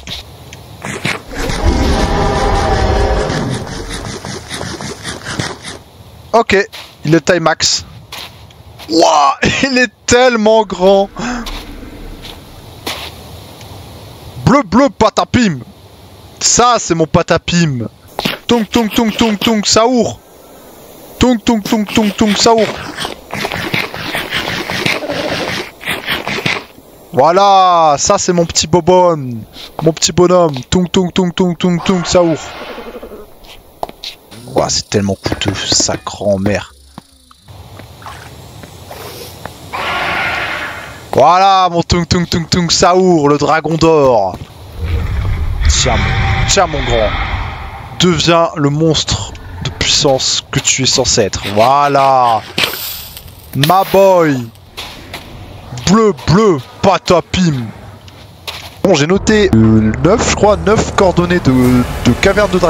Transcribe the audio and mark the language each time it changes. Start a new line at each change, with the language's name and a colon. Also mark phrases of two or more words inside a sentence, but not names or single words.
French: Ok, il est taille max. Wouah, il est tellement grand. Bleu patapim. Ça, c'est mon patapim. Tung tung tung tung tung saour. Tung tung tung tung tung saour. Voilà, ça c'est mon petit bobon. Mon petit bonhomme. Tung tung tung tung tung tung saour. Ouah, c'est tellement coûteux, sa grand-mère. Voilà, mon tung tung tung tung saour, le dragon d'or. Tiens mon grand. Deviens le monstre de puissance que tu es censé être. Voilà. Ma boy. Bleu, patapim. Bon, j'ai noté 9, je crois, 9 coordonnées de caverne de dragons.